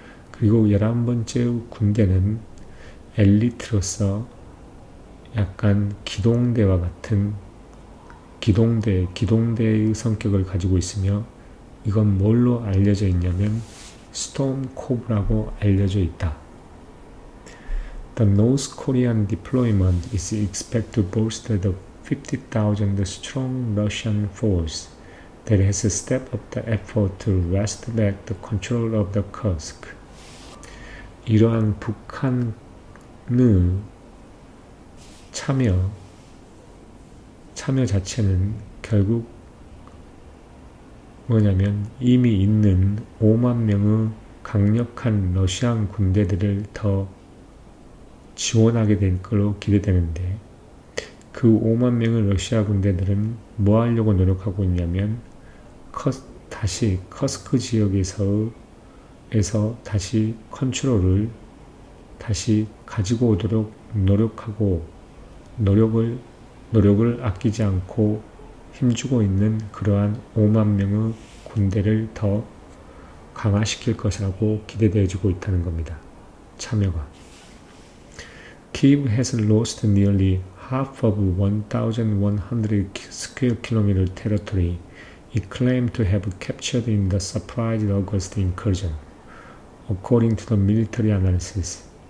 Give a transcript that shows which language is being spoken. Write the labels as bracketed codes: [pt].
[ko] 그리고 11번째의 군대는 엘리트로서 약간 기동대와 같은 기동대의 성격을 가지고 있으며 이건 뭘로 알려져 있냐면 스톰 코브라고 알려져 있다. [en] The North Korean deployment is expected to bolster the 50,000 strong Russian force that has stepped up the effort to wrest back the control of the Kursk. [ko] 이러한 북한의 참여 자체는 결국 뭐냐면 이미 있는 5만 명의 강력한 러시안 군대들을 더 지원하게 될 걸로 기대되는데 그 5만 명의 러시아 군대들은 뭐 하려고 노력하고 있냐면 다시 커스크 지역에서 다시 컨트롤을 다시 가지고 오도록 노력하고 노력을 아끼지 않고 힘주고 있는 그러한 5만 명의 군대를 더 강화시킬 것이라고 기대되어지고 있다는 겁니다. 참여가. [en] Kyiv has lost nearly half of 1,100 square kilometer territory it claimed to have captured in the surprise August incursion, according to the military analysis.